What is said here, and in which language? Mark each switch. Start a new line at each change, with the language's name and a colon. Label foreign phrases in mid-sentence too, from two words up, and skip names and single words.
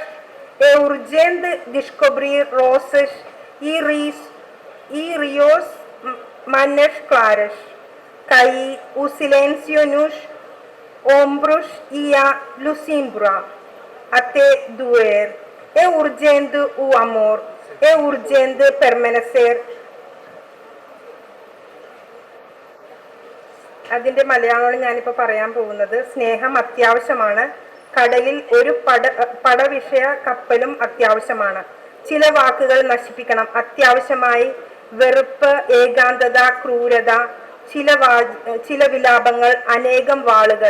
Portuguese: É urgente descobrir rosas e rios manas claras. Cair o silêncio nos ombros e a lucimbra até doer. É urgente o amor, é urgente permanecer.
Malayalam: അതിൻ്റെ മലയാളമാണ് ഞാനിപ്പോൾ പറയാൻ പോകുന്നത്. സ്നേഹം അത്യാവശ്യമാണ്. കടലിൽ ഒരു പടവിഷയ കപ്പലും അത്യാവശ്യമാണ്. ചില വാക്കുകൾ നശിപ്പിക്കണം. അത്യാവശ്യമായി വെറുപ്പ്, ഏകാന്തത, ക്രൂരത, ചില വിലാപങ്ങൾ, അനേകം വാളുകൾ.